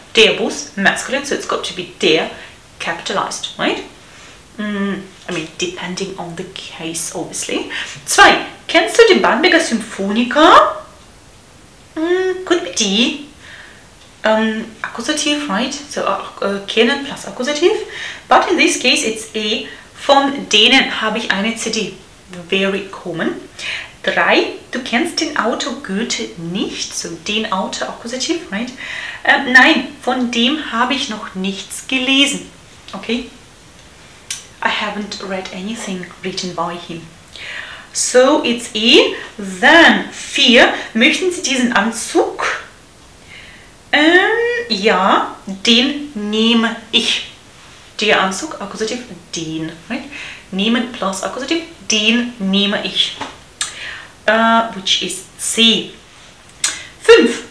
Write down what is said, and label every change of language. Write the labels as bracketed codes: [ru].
[en] Der Bus, masculine, so it's got to be der, capitalized, right? I mean, depending on the case, obviously. 2. [de] Kennst du den Bamberger Symphoniker? [en] Could be die. Accusative, right? So kennen plus accusative. But in this case, it's a. [de] Von denen habe ich eine CD. [en] Very common. 3. [de] Du kennst den Autor Goethe nicht. [en] So den Autor, accusative, right? [de] Nein, von dem habe ich noch nichts gelesen. [en] Okay? I haven't read anything written by him. So it's E. Then 4. [de] Möchten Sie diesen Anzug? Ja, den nehme ich. Der Anzug, Akkusativ, den. Right? Nehmen plus Akkusativ, den nehme ich. [en] Which is C. 5.